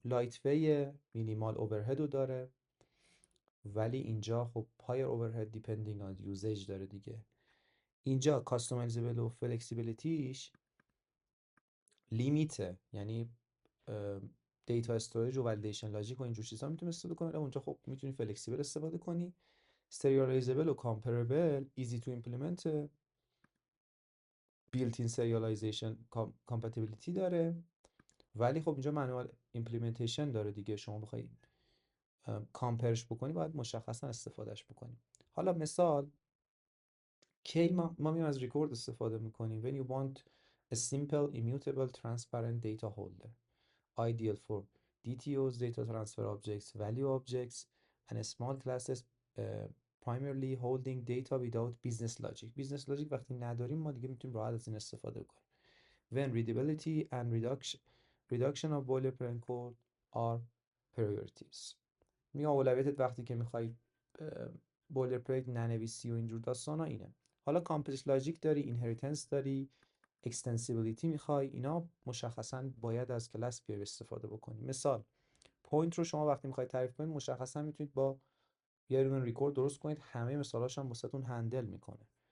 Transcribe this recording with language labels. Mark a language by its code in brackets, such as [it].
[fa] لایت وی مینیمال اوورهد رو داره، ولی اینجا خب هایر اوورهد دیپندینگ آن یوزیج داره دیگه. اینجا کاستومایزبل و فلکسیبیلیتیش لیمیته، یعنی دیتا استوریج و ولیدیشن لاجیک و اینجور چیزا میتونی استفاده کنی. اونجا خب میتونی فلکسیبل استفاده کنی. [en] serializable و comparable easy to implement built in serialization compatibility [fa] داره، ولی خب اینجا [en] manual implementation [fa] داره دیگه. شما بخوای کامپرش بکنی باید مشخصا استفادهش بکنی. حالا مثال کی ما میایم از ریکورد استفاده میکنیم. [en] when you want a simple immutable transparent data holder ideal for DTOs data transfer objects value objects and small classes primarily holding data without business logic. [fa] business logic وقتی نداریم ما دیگه میتونیم راحت از این استفاده کنیم. [en] when readability and reduction of boilerplate code are priorities. [fa] میگه اولویتت وقتی که میخوای بولرپلیت ننویسی و اینجور داستانا اینه. حالا کامپلکس لاجیک داری، اینهریتنس داری، اکستنسیبیلیتی میخوای، اینا مشخصا باید از کلاس بیای استفاده بکنی. مثال پوینت رو شما وقتی میخواید تعریف کنید مشخصا میتونید با یه دونه ریکورد درست کنید، همه مثالاش هم واسهتون هندل میکنه.